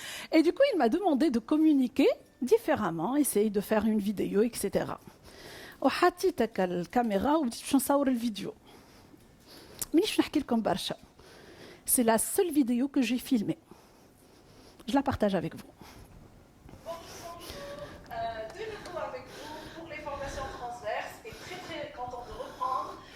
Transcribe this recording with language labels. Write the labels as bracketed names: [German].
[French] Et du coup, il m'a demandé de communiquer différemment, essayer de faire une vidéo, etc. [Arabic] وحطيت الكاميرا وبديت باش نصور الفيديو. مانيش نحكي لكم برشا. [French] C'est la seule vidéo que j'ai filmée. Je la partage avec vous. De nouveau avec vous pour les formations transverses et très content de reprendre.